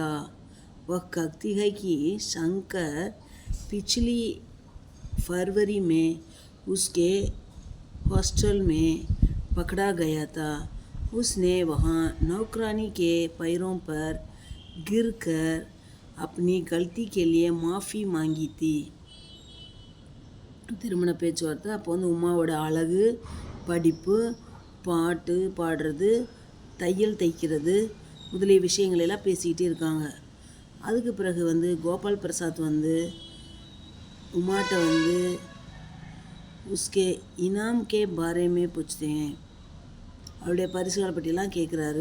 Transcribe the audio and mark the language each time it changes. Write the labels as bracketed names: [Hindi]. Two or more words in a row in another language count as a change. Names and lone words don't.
[Hindi] वह कहती है कि शंकर पिछली फरवरी में उसके हॉस्टल में पकड़ा गया था। उसने वहाँ नौकरानी के पैरों पर गिरकर अपनी गलती के लिए माफ़ी मांगी थी. [Tamil] திருமண பேச்சுவார்த்தை. அப்போ வந்து உமாவோட அழகு, படிப்பு, பாட்டு பாடுறது, தையல் தைக்கிறது முதலிய விஷயங்களெல்லாம் பேசிக்கிட்டே இருக்காங்க. அதுக்கு பிறகு வந்து கோபால் பிரசாத் வந்து உமாட்ட வந்து [Hindi] उसके इनाम के बारे में पूछतें, [Tamil] அவருடைய பரிசுகளை பற்றியெல்லாம் கேட்குறாரு.